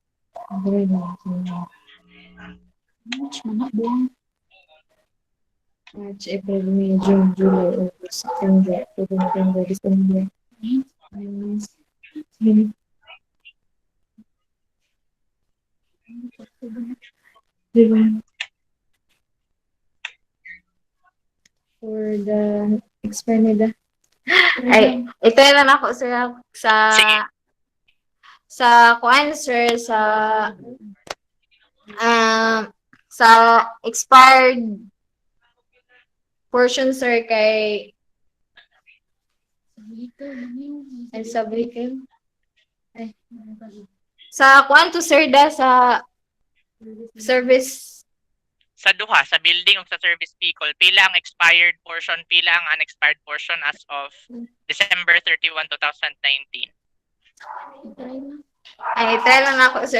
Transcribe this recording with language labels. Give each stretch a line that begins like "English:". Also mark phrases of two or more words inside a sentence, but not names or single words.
English: March, April, May, June, July, August, September, October, November, December. For the expired nila.
Filipino: Ay, ito lang ako sa Sige.
Hiligaynon: kuan, sir, sa
English: expired portion,
Hiligaynon: sir, kay ay sa vehicle. Ay. Sa kuan to, sir, sa service. Sa duha, sa building o sa service vehicle, pila ang
English: expired portion,
Hiligaynon: pila ang
English: unexpired portion as of December 31, 2019.
Filipino: Ay, try lang ako, sir.